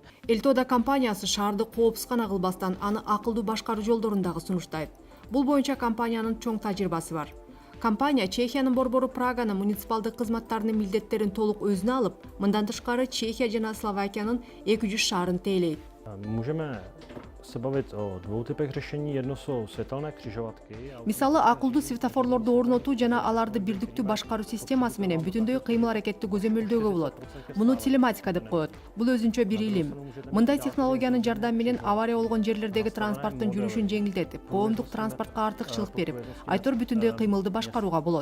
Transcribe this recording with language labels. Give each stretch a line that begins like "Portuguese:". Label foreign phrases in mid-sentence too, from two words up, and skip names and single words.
Kyrgyz: Элтода компаниясы шаарды коопсуз гана кылбастан аны акылдуу башкаруу жолдорун дагы сунуштайт. Бул боюнча компаниянын чоң тажрыйбасы бар. Компания Чехиянын борбору Праганын муниципалдык кызматтарынын милдеттерин толук өзүнө алып, мындан тышкары Чехия жана Словакиянын 200 шаарын тейлейт.
Czech: Můžeme se bavit o dvou typech řešení. Jedno jsou světelné křižovatky.
Kyrgyz: Мисалы, акылдуу светофорлорду орнотуу жана аларды бирдиктүү башкаруу системасы менен бүтүндөй кыймыл аракетти көзөмөлдөөгө болот. Муну телематика деп коет. Бул өзүнчө бир илим. Мындай технологиянын жардамы менен авария болгон жерлердеги транспорттун жүрүшүн жеңилдетип, коомдук транспортко артыкчылык берип, айтор бүтүндөй кыймылды башкарууга болот.